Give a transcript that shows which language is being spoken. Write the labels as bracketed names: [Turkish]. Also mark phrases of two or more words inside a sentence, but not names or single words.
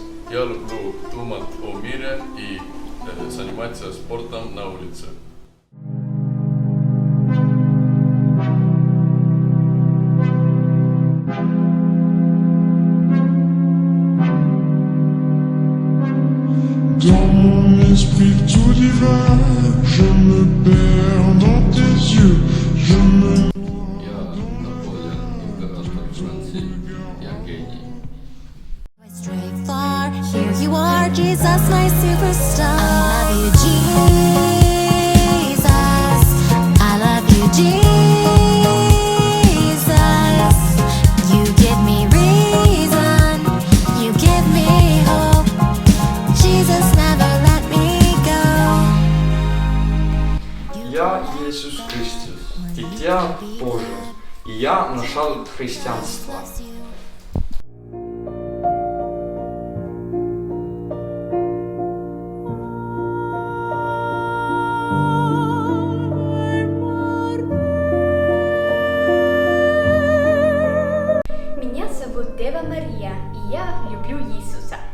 [Russian] Я люблю думать о мире и заниматься спортом на улице. [French] Dans mon esprit tout divin, je me perds dans tes yeux, je me... [Russian] Я Наполеон, император Франции. Я гений. [English] Stray far, here you are, Jesus, my superstar. I love you, Jesus. I love you, Jesus. You give me reason, you give me hope. Jesus, never let me go. [Russian] Я Иисус Христос, Дитя Божие, и я нашел христианство. Меня зовут Дева Мария, и я люблю Иисуса.